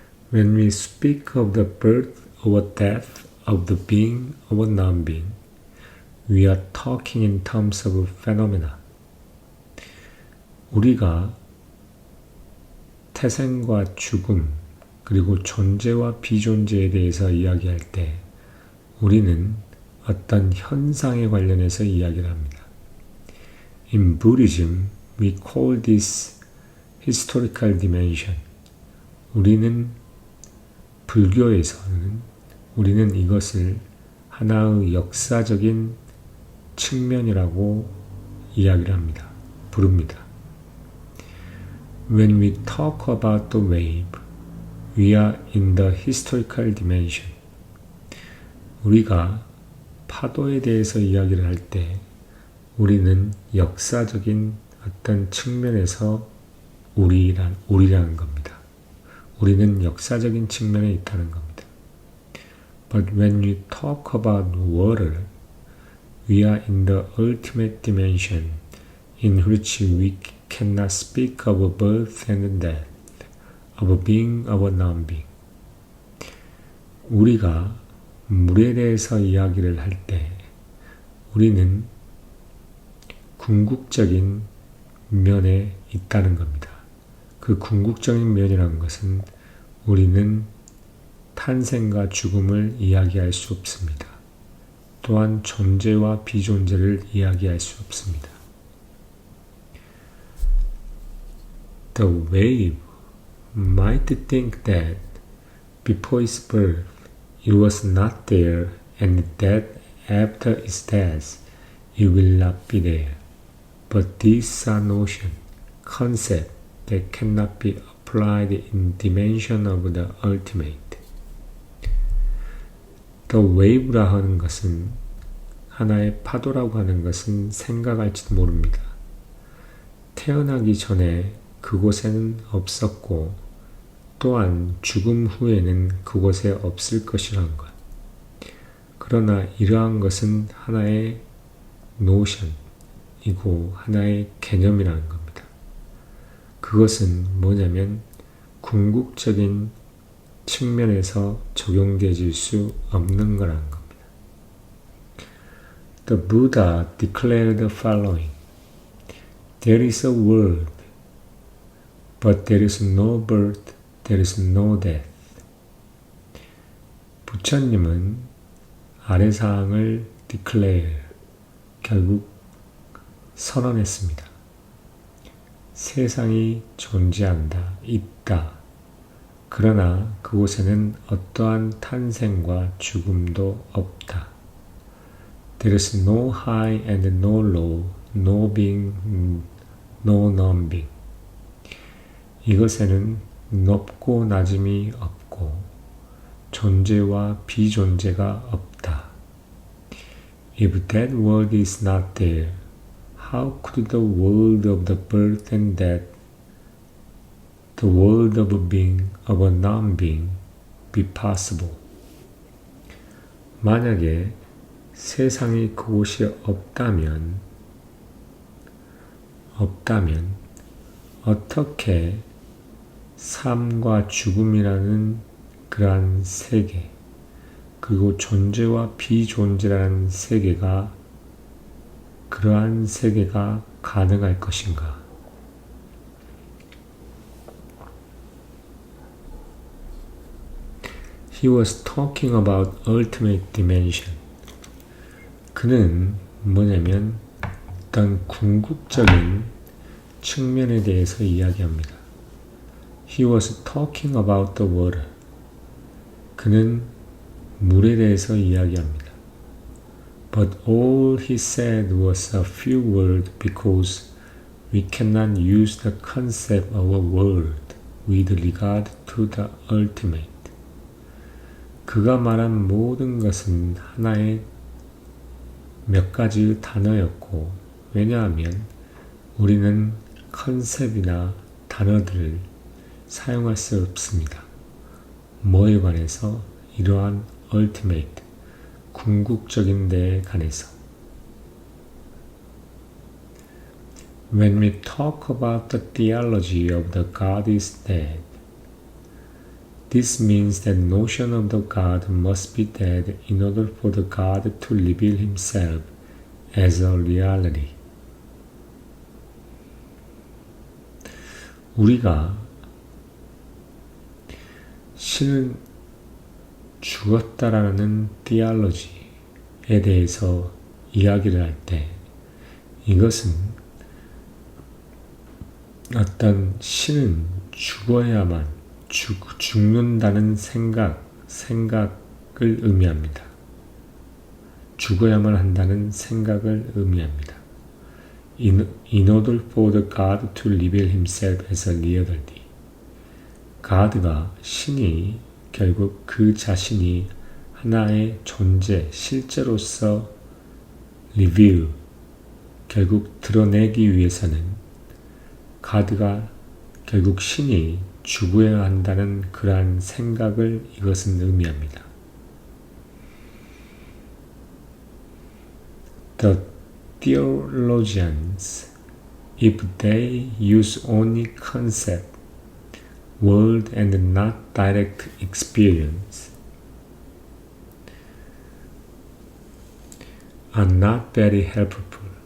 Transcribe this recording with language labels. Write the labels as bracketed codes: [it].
[en] When we speak of the birth or death of the being or non-being, we are talking in terms of phenomena. [ko] 우리가 태생과 죽음, 그리고 존재와 비존재에 대해서 이야기할 때 우리는 어떤 현상에 관련해서 이야기를 합니다. [en] In Buddhism, we call this historical dimension. [ko] 불교에서는 우리는 이것을 하나의 역사적인 측면이라고 이야기를 합니다. 부릅니다. [en] When we talk about the wave, we are in the historical dimension. [ko] 우리가 파도에 대해서 이야기를 할 때 우리는 역사적인 어떤 측면에서 우리라는 겁니다. 우리는 역사적인 측면에 있다는 겁니다. [en] But when we talk about water, we are in the ultimate dimension in which we cannot speak of birth and death, of being or non-being. [ko] 우리가 물에 대해서 이야기를 할 때 우리는 궁극적인 면에 있다는 겁니다. 그 궁극적인 면이라는 것은 우리는 탄생과 죽음을 이야기할 수 없습니다. 또한 존재와 비존재를 이야기할 수 없습니다. [en] The wave might think that before its birth it was not there and that after its death it will not be there. But these are notions, concepts that cannot be applied in dimension of the ultimate. The wave [ko] 라 하는 것은 하나의 파도라고 하는 것은 생각할지도 모릅니다. 태어나기 전에 그곳에는 없었고 또한 죽음 후에는 그곳에 없을 것이라는 것. 그러나 이러한 것은 하나의 노션이고 하나의 개념이라는 겁니다. 그것은 뭐냐면 궁극적인 측면에서 적용되어질 수 없는 거라는 겁니다. [en] The Buddha declared the following: There is a world, but there is no birth, there is no death. [ko] 부처님은 아래사항을 declare, 결국 선언했습니다. 세상이 존재한다, 있다. 그러나 그곳에는 어떠한 탄생과 죽음도 없다. [en] There is no high and no low, no being, no non-being. [ko] 이것에는 높고 낮음이 없고 존재와 비존재가 없다. [en] If that world is not there, how could the world of the birth and death, the world of a being, of a non-being, be possible? [ko] 만약에 세상이 그곳이 없다면 어떻게 삶과 죽음이라는 그러한 세계, 그리고 존재와 비존재라는 세계가, 그러한 세계가 가능할 것인가? [en] He was talking about ultimate dimension. [ko] 그는 뭐냐면 어떤 궁극적인 측면에 대해서 이야기합니다. [en] He was talking about the water. [ko] 그는 물에 대해서 이야기합니다. [en] But all he said was a few words because we cannot use the concept of a world with regard to the ultimate. [ko] 그가 말한 모든 것은 하나의 몇 가지 단어였고, 왜냐하면 우리는 컨셉이나 단어들을 사용할 수 없습니다. 뭐에 관해서? 이러한 ultimate, 궁극적인 데에 관해서. [en] When we talk about the theology of the God is dead, this means that notion of the God must be dead in order for the God to reveal himself as a reality. [ko] 우리가 신은 죽었다라는 theology에 대해서 이야기를 할 때 이것은 어떤 신은 죽어야만 죽는다는 생각을 의미합니다. 죽어야만 한다는 생각을 의미합니다. [en] In order for the God to reveal himself as a reality. [ko] God가, 신이 결국 그 자신이 하나의 존재, 실제로서 reveal, 결국 드러내기 위해서는 God가 결국 신이 죽어야 한다는 그러한 생각을 이것은 의미합니다. [en] The theologians, if they use only concept, word and not direct experience, are not very helpful.